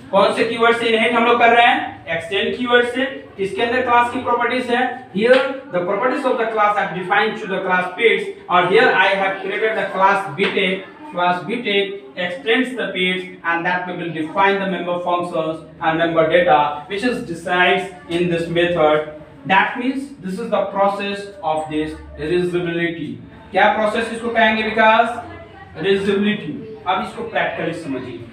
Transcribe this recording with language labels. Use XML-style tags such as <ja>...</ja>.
<hi>कौन से कीवर्ड से इनहेरिट हम लोग कर रहे हैं,</hi> <en>Extend keyword से।</en> <hi>किसके अंदर क्लास की प्रॉपर्टीज है,</hi> <en>Here the properties of the class are defined to the class pits, और here I have created the class btech extends the pits, and that we will define the member functions and member data which is decides in this method। That means this is the process of this reusability।</en> <hi>क्या process इसको कहेंगे विकास, reusability। अब इसको practically समझिए।</hi>